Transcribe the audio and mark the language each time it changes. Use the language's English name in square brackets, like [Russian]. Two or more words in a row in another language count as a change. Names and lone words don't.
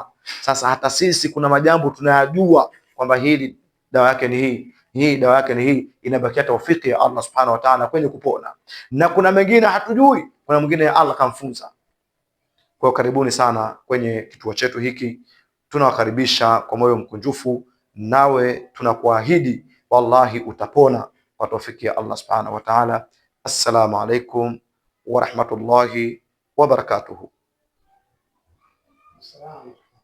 [Swahili] Sasa hata sisi kuna majambo tunayajua kwamba hili dawa yake ni hii, hii dawa yake ni hii, inabakia taufiki ya Allah [Arabic] سبحانه وتعالى [Swahili] kwenye kupona, na kuna mengine hatujui, kuna mwingine ya Allah kamfunza. Kwa karibuni sana kwenye kituo chetu hiki, tunawakaribisha kwa moyo mkunjufu, nawe tunakuahidi wallahi utapona kwa taufiki ya Allah [Arabic] سبحانه وتعالى. السلام عليكم ورحمة الله وبركاته. Assalam.